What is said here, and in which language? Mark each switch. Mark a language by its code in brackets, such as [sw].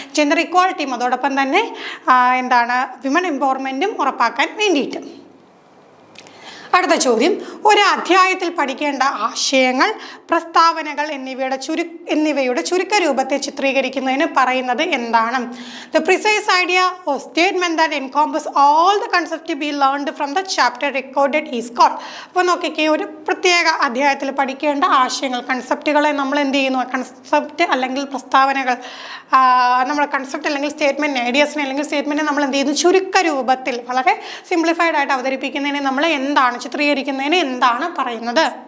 [ml] Gender ഇക്വാളിറ്റിയും അതോടൊപ്പം തന്നെ എന്താണ് വിമൻ എംപവർമെൻറ്റും ഉറപ്പാക്കാൻ വേണ്ടിയിട്ട്. അടുത്ത ചോദ്യം, ഒരു അധ്യായത്തിൽ പഠിക്കേണ്ട ആശയങ്ങൾ, പ്രസ്താവനകൾ എന്നിവയുടെ ചുരുക്ക രൂപത്തെ ചിത്രീകരിക്കുന്നതിന് പറയുന്നത് എന്താണ്? [en] The precise idea or statement that encompasses all the concepts to be learned from the chapter recorded is called. [ml] അപ്പോൾ നോക്കിക്കേ, ഒരു പ്രത്യേക അധ്യായത്തിൽ പഠിക്കേണ്ട ആശയങ്ങൾ, കൺസെപ്റ്റുകളെ നമ്മൾ എന്ത് ചെയ്യുന്നു? കൺസെപ്റ്റ് അല്ലെങ്കിൽ പ്രസ്താവനകൾ, നമ്മൾ കൺസെപ്റ്റ് അല്ലെങ്കിൽ സ്റ്റേറ്റ്മെൻറ്റ്, ഐഡിയാസിനെ അല്ലെങ്കിൽ സ്റ്റേറ്റ്മെൻറ്റ് നമ്മൾ എന്ത് ചെയ്യുന്നു? ചുരുക്ക രൂപത്തിൽ വളരെ സിംപ്ലിഫൈഡ് ആയിട്ട് അവതരിപ്പിക്കുന്നതിന് നമ്മൾ എന്താണ് ചിത്രീകരിക്കുന്നതിന് എന്താണ് പറയുന്നത്?